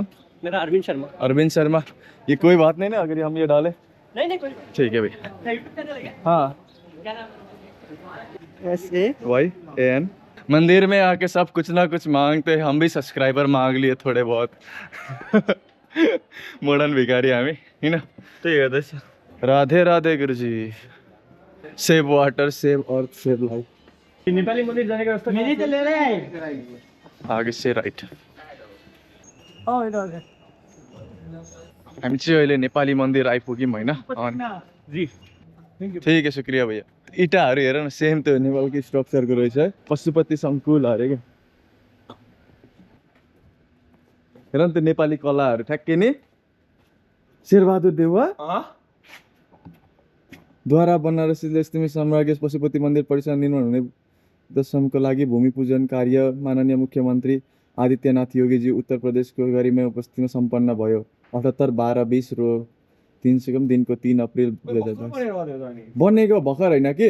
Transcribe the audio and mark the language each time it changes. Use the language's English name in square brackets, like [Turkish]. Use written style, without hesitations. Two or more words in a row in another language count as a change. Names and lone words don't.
[Hindi] मेरा अरविंद शर्मा अरविंद शर्मा ये कोई बात नहीं ना अगर हम ये डालें नहीं कोई ठीक है भैया यूट्यूब चैनल है क्या हाँ क्या नाम SAYAN मंदिर में आके सब कुछ ना कुछ मांगते हैं हम भी सब्सक्राइबर मांग लिए थोड़े बहुत मोडर्न भिखारी [Nepali] हामी हैन त्यही गर्दैछ [Hindi] राधे राधे गुरुजी [English] save water save earth save life [Hindi] नेपाली मन्दिर जाने का रास्ता मेरी तो ले रहे हैं आगे से राइट ओ इधर [Nepali] हामी चाहिँ अहिले नेपाली मन्दिर आइपुग्यौँ होइन जी [Hindi] ठिक है शुक्रिया भैया [Nepali] इँटाहरू हेर न सेम त्यो नेपालको स्ट्रक्चरको रहेछ है पशुपति सङ्कुल अरे क्या हेर न त्यो नेपाली कलाहरू ठ्याक्कै नि शेरबहादुर देउवा द्वारा बनारसी स्थित सम्राज्ञ पशुपति मन्दिर परिसर निर्माण हुने दशमको लागि भूमि पूजन कार्य माननीय मुख्यमन्त्री आदित्यनाथ योगीजी उत्तर प्रदेशको गरिमा उपस्थितिमा सम्पन्न भयो 78-12-20 रो 300 दिनको 3 अप्रिल 2022 बनेको भर्खर होइन के